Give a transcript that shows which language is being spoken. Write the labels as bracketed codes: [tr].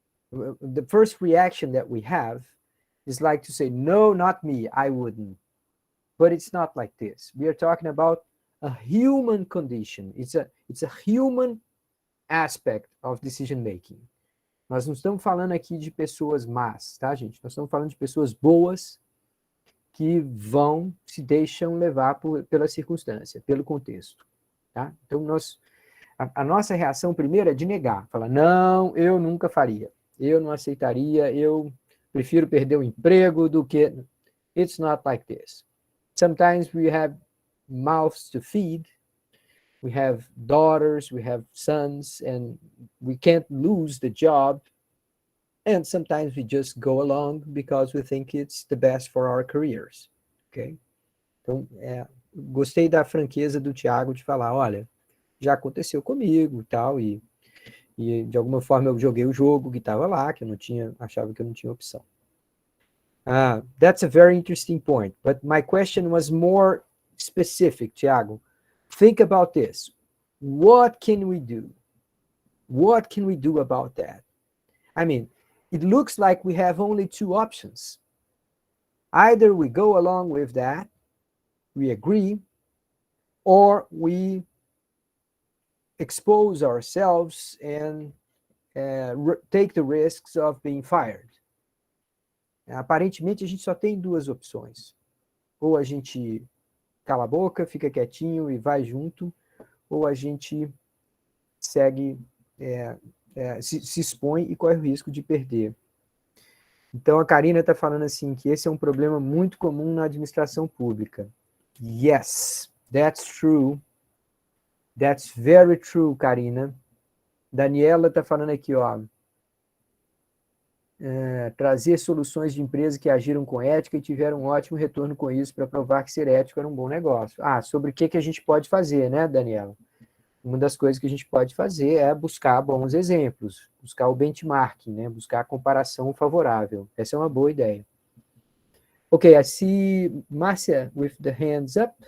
[en] The first reaction that we have is like to say, "No, not me, I wouldn't." But it's not like this. We are talking about a human condition. It's a human aspect of decision making. [pt] Nós não estamos falando aqui de pessoas más, tá, gente? Nós estamos falando de pessoas boas que vão, se deixam levar pela circunstância, pelo contexto, tá? Então, a nossa reação primeiro é de negar, falar, não, eu nunca faria, eu não aceitaria, eu prefiro perder o emprego do que... [en] It's not like this. Sometimes we have mouths to feed, we have daughters, we have sons, and we can't lose the job. And sometimes we just go along because we think it's the best for our careers. Ok? [pt] Então, gostei da franqueza do Thiago de falar, olha, já aconteceu comigo e tal, e de alguma forma eu joguei o jogo que estava lá, que eu não tinha, achava que eu não tinha opção. [en] That's a very interesting point, but my question was more specific, Thiago. Think about this. What can we do? What can we do about that? I mean, it looks like we have only two options. Either we go along with that, we agree, or we expose ourselves and take the risks of being fired. [pt] Aparentemente, a gente só tem duas opções. Ou a gente cala a boca, fica quietinho e vai junto, ou a gente segue, se expõe e corre o risco de perder. Então, a Karina está falando assim, que esse é um problema muito comum na administração pública. [en] Yes, that's true. That's very true, Karina. [pt] Daniela está falando aqui, ó, trazer soluções de empresas que agiram com ética e tiveram um ótimo retorno com isso para provar que ser ético era um bom negócio. Sobre o que a gente pode fazer, né, Daniela? Uma das coisas que a gente pode fazer é buscar bons exemplos, buscar o benchmarking, né, buscar a comparação favorável. Essa é uma boa ideia. [en] Okay, I see Márcia with the hands up.